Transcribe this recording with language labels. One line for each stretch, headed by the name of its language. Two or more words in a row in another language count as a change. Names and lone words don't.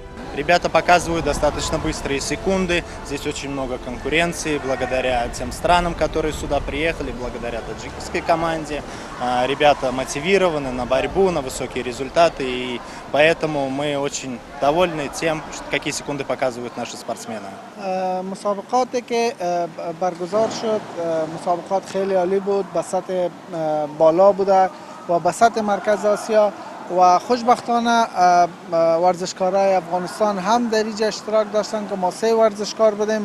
Russian: Ребята показывают достаточно быстрые секунды. Здесь очень много конкуренции благодаря тем странам, которые сюда приехали, благодаря таджикской команде. Ребята мотивированы на борьбу, на высокие результаты. И поэтому мы очень довольны тем, какие секунды показывают наши спортсмены.
Persian: مسابقاتی که برگزار شد مسابقات خیلی عالی بود، به سطح بالا بوده و به سطح مرکز آسیا و خوشبختانه ورزشکارای افغانستان هم در اینجا اشتراک داشتن که ما 3 ورزشکار بودیم،